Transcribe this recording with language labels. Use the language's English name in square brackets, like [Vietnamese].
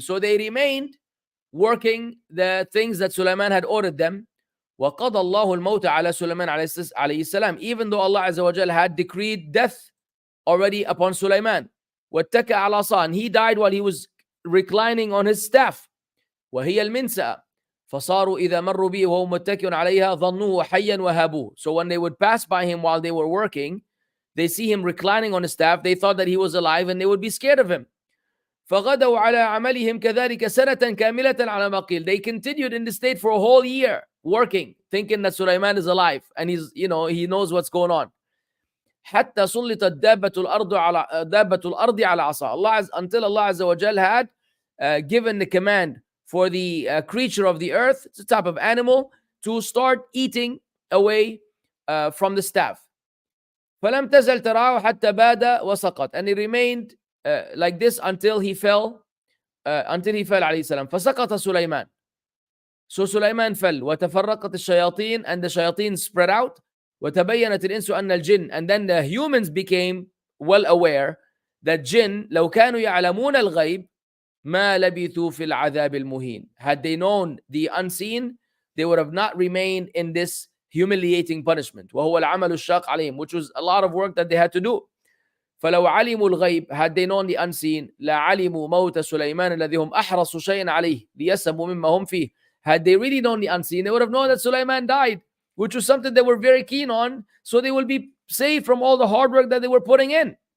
[English] So they remained working the things that Sulaiman had ordered them. [Arabic] وقضى الله الموت على سليمان عليه السلام, [English] even though Allah Azza wa Jal had decreed death already upon Sulaiman. [Arabic] واتكأ على عصاه, [English] and he died while he was reclining on his staff. [Arabic] وهي المنسأة فصاروا إذا مروا به وهو متكئ عليها ظنوه حيا وهابوه. [English] So when they would pass by him while they were working, they see him reclining on his staff, they thought that he was alive, and they would be scared of him. [Arabic] فغدوا على عملهم كذلك سنة كاملة على ما قيل. [English] They continued in the state for a whole year working, thinking that Sulaiman is alive and he knows what's going on. [Arabic] حتى سلطت دابة الأرض على عصا. [English] Until Allah Azza wa Jal had given the command for the creature of the earth, it's a type of animal, to start eating away from the staff. [Arabic] فلم تزل تراه حتى باد وسقط, [English] and he remained like this until he fell عليه السلام. [Arabic] فسقط سليمان. [English] So Sulaiman fell. [Arabic] وتفرقت الشياطين, [English] and the shayateen spread out. [Arabic] وتبينت الإنس أن الجن, [English] and then the humans became well aware that jinn [Arabic] لو كانوا يعلمون الغيب ما لبثوا في العذاب المهين. [English] Had they known the unseen, they would have not remained in this humiliating punishment. [Arabic] وهو العمل الشاق عليهم, [English] which was a lot of work that they had to do. [Arabic] فلو علموا الغيب, [English] had they known the unseen, [Arabic] لعلموا موت سليمان الذي هم أحرص شيء عليه ليسموا مما هم فيه. [English] Had they really known the unseen, they would have known that Sulaiman died, which was something they were very keen on, so they will be saved from all the hard work that they were putting in.